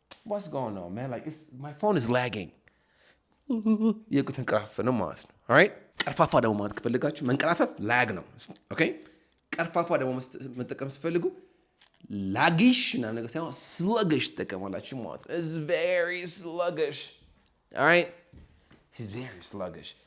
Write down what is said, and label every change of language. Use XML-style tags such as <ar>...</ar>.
<en>what's going on man like my phone is lagging.</en> <am>የተንቀራፈፈ ነው ማለት ነው። alright ቀርፋፋ ደግሞ ማለት ከፈለጋችሁ መንቀራፈፍ lag ነው። okay ቀርፋፋ ደግሞ መጠቀም ስትፈልጉ ላጊሽ እና ነገር ሳይሆን sluggish ተጠቀማላችሁ ማለት ነው።</am> <en>it's very sluggish. alright he's very sluggish.</en>